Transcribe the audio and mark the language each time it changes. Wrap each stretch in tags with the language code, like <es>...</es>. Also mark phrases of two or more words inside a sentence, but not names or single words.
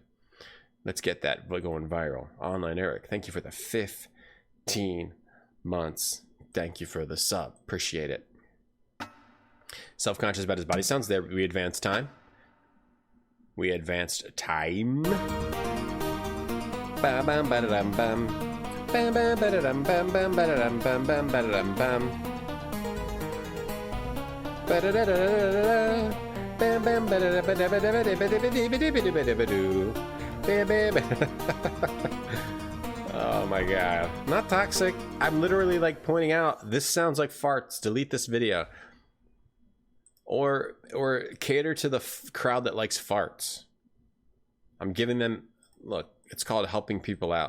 <en>Let's get that going viral. Online Eric, thank you for the 15 months. Thank you for the sub. Appreciate it. Self-conscious about his body sounds. There, we advanced time. We advanced time. Bam bam ba-da-dum bam. Bam bam ba-da-dum bam bam ba-da-dum bam bam ba-da-dum bam. Ba-da-da-da-da-da. Bam bam ba-da-da ba-da-ba-da-ba-da-ba-da-ba-da-ba-da-ba-da-ba-da-ba-da-ba-da-ba-da. Bam bam. Oh my god. Not toxic. I'm literally like pointing out, this sounds like farts. Delete this video. Or cater to the crowd that likes farts. I'm giving them, look, it's called helping people out.</en>